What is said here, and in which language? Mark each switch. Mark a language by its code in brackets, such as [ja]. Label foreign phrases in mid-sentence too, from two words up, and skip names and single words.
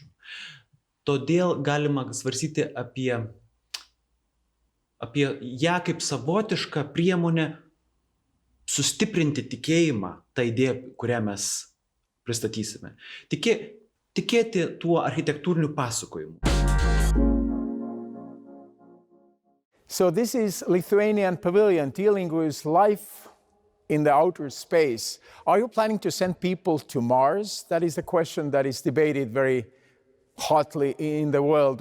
[lt] Todėl galima svarstyti apie ją kaip savotišką priemonę sustiprinti tikėjimą tą idėją, kurią mes pristatysime. Tikėti tuo architektūriniu pasakojimu. [en] So this is Lithuanian Pavilion dealing with life in the outer space. Are you planning to send people to Mars? That is the question that is debated very hotly in the world.